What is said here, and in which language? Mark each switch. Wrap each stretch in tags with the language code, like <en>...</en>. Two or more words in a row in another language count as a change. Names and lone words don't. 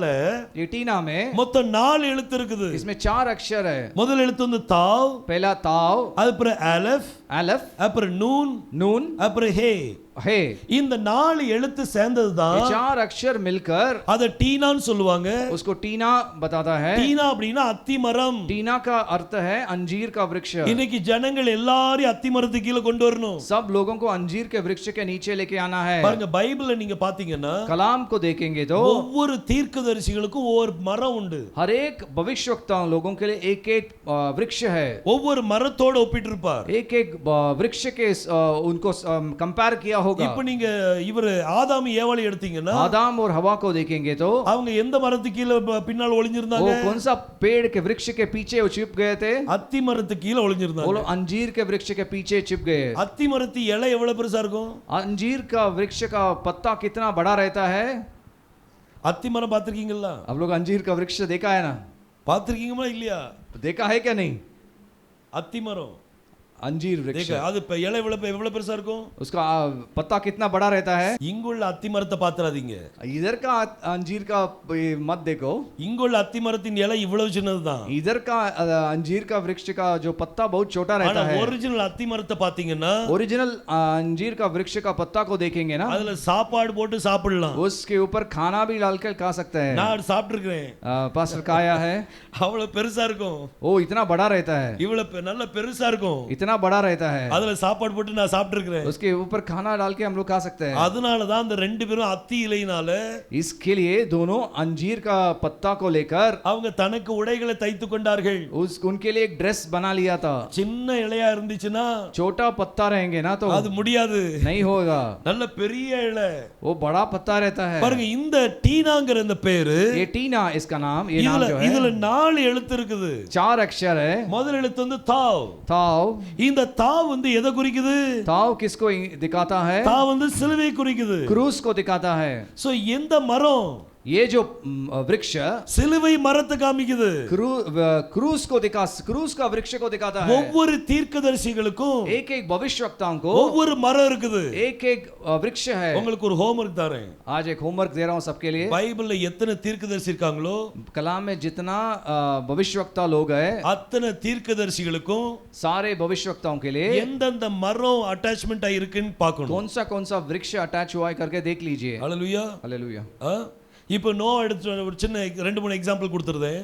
<hi>ये टीना में</hi> <ta>மொத்தம் 4 எழுத்து இருக்குது.</ta> <hi>इसमें 4 अक्षर है.</hi> <ta>முதல் எழுத்து வந்து தாவ்,</ta> <hi>पहला ताव,</hi> <ta>அப்புறம் அலஃப்,</ta> <hi>अलफ,</hi> <ta>அப்புறம் நூன்,</ta> <hi>नून,</hi> <ta>அப்புறம் ஹே.</ta> <hi>हे.</hi> <ta>இந்த 4 எழுத்து சேர்ந்தது</ta> <hi>ये</hi> <ta>தான்</ta> <hi>4 अक्षर मिलकर</hi> <ta>அத டீனான்னு சொல்லுவாங்க.</ta> <hi>उसको टीना बताता है.</hi> <ta>டீனா அப்படின்னா அத்தி மரம்.</ta> <hi>टीना का अर्थ है अंजीर का वृक्ष.</hi> <ta>இன்னைக்கு ஜனங்கள் எல்லாரையும் அத்தி மரத்துக்கு கீழ கொண்டு வரணும்.</ta> <hi>सब लोगों को अंजीर के वृक्ष के नीचे लेके आना है.</hi> <ta>பாருங்க பைபிள்ல நீங்க பாத்தீங்கன்னா</ta> <hi>कलाम को देखेंगे तो</hi> <ta>ஒவ்வொரு தீர்க்கதரிசிகளுக்கும் ஒவ்வொரு மரம் உண்டு.</ta> <hi>हर एक भविष्यवक्ता लोगों के लिए एक एक वृक्ष है.</hi> <ta>ஒவ்வொரு மரத்தோட ஒப்பிட்டு இருப்பார்.</ta> <hi>एक एक वृक्ष के उनको कंपेयर किया होगा.</hi> <ta>இப்போ நீங்க இவர் ஆதாம் ஏவாளை எடுத்தீங்கன்னா</ta> <hi>आदम और हवा को देखेंगे तो</hi> <ta>அவங்க எந்த மரத்துக்கு கீழ பின்னால்</ta> <hi>वो</hi> <ta>ஒளிஞ்சிருந்தாங்க?</ta> <hi>कौन सा पेड़ के वृक्ष के पीछे वो छिप गए थे?</hi> <ta>அத்தி மரத்துக்கு கீழ</ta> <hi>वो</hi> <ta>ஒளிஞ்சிருந்தாங்க.</ta> <hi>लोग अंजीर के वृक्ष के पीछे छिप गए.</hi> <ta>அத்தி மரத்து இலை எவ்வளவு பெருசா இருக்கும்?</ta> <hi>अंजीर का वृक्ष का पत्ता कितना बड़ा रहता है?</hi> <ta>அத்தி மரம் பாத்திருக்கீங்களா?</ta> <hi>आप लोग अंजीर का वृक्ष देखा है ना?</hi> <ta>பாத்திருக்கீங்களா இல்லையா?</ta> <hi>देखा है क्या नहीं?</hi> <ta>அத்தி மரம்</ta> <hi>अंजीर वृक्ष</hi> <ta>தேக்க அது இப்ப இலை எவ்வளவு பெருசா இருக்கும்?</ta> <hi>उसका पत्ता कितना बड़ा रहता है?</hi> <ta>இங்குள்ள அத்தி மரத்தை பாத்துறாதீங்க.</ta> <hi>इधर का अंजीर का मत देखो.</hi> <ta>இங்குள்ள அத்தி மரத்தின் இலை இவ்வளவு சின்னதுதான்.</ta> <hi>इधर का अंजीर का वृक्ष का जो पत्ता बहुत छोटा</hi> <ta>ஆனா</ta> <hi>रहता है.</hi> <ta>ஒரிஜினல் அத்தி மரத்தை பாத்தீங்கன்னா</ta> <hi>ओरिजिनल अंजीर का वृक्ष का पत्ता को देखेंगे ना,</hi> <ta>அதுல சாப்பாடு போட்டு சாப்பிடலாம்.</ta> <hi>उसके ऊपर खाना भी डालकर खा सकते हैं.</hi> <ta>நான் சாப்பிட்டிருக்கேன்.</ta> <hi>पास्टर खाया है.</hi> <ta>அவ்வளவு பெருசா இருக்கும்.</ta> <hi>वो इतना बड़ा रहता है.</hi> <ta>இவ்வளவு நல்ல பெருசா இருக்கும்.</ta> <hi>इतना बड़ा रहता है.</hi> <ta>அதுல சாப்பாடு போட்டு நான் சாப்பிட்டிருக்கிறேன்.</ta> <hi>उसके ऊपर खाना डाल के हम लोग खा सकते हैं.</hi> <ta>அதனால தான் அந்த ரெண்டு பேரும் அத்தி இலையினால</ta> <hi>इसके लिए दोनों अंजीर का पत्ता को लेकर</hi> <ta>அவங்க தனக்கு உடைகளை தைத்து கொண்டார்கள்.</ta> <hi>उनके लिए एक ड्रेस बना लिया था.</hi> <ta>சின்ன இலையா இருந்துச்சுன்னா</ta> <hi>छोटा पत्ता रहेंगे ना तो</hi> <ta>அது முடியாது.</ta> <hi>नहीं होगा.</hi> <ta>நல்ல பெரிய இலை.</ta> <hi>वो बड़ा पत्ता रहता है.</hi> <ta>பாருங்க இந்த டீனாங்கிற இந்த பேரு,</ta> <hi>ये टीना इसका नाम, ये नाम जो है</hi> <ta>இதுல 4 எழுத்து இருக்குது.</ta> <hi>4 अक्षर है.</hi> <ta>முதல் எழுத்து வந்து தாவ்.</ta> <hi>ताव.</hi> <ta>இந்த தாவ் வந்து எதை குறிக்குது?</ta> <hi>ताव किसको दिखाता है?</hi> <ta>தாவ் வந்து சிலுவை குறிக்குது.</ta> <hi>क्रूस को दिखाता है.</hi> <ta>சோ எந்த மரம்?</ta> <hi>ये जो वृक्ष</hi> <ta>சிலுவை மரத்தை காமிக்குது.</ta> <hi>क्रूस को दिखा, क्रूस का वृक्ष को दिखाता है.</hi> <ta>ஒவ்வொரு தீர்க்கதரிசிகளுக்கும்</ta> <hi>एक एक भविष्यवक्ताओं को</hi> <ta>ஒவ்வொரு மரம் இருக்குது.</ta> <hi>एक एक वृक्ष है.</hi> <ta>உங்களுக்கு ஒரு ஹோம்வொர்க் தரேன்.</ta> <hi>आज एक होमवर्क दे रहा हूं सबके लिए.</hi> <ta>பைபிள்ல எத்தனை தீர்க்கதரிசி இருக்காங்களோ</ta> <hi>कलाम में जितना भविष्यवक्ता लोग है,</hi> <ta>அத்தனை தீர்க்கதரிசிகளுக்கும்</ta> <hi>सारे भविष्यवक्ताओं के लिए</hi> <ta>எந்தெந்த மரம் அட்டாச்மெண்ட் ஆயிருக்குன்னு பார்க்கணும்.</ta> <hi>कौन सा वृक्ष अटैच हुआ है करके देख लीजिए.</hi> <ta>ஹalleluya.</ta> <hi>हालेलुया.</hi> <ta>இப்போ நோவா எடுத்து ஒரு சின்ன 2-3 எக்ஸாம்பிள் கொடுத்துருந்தேன்.</ta>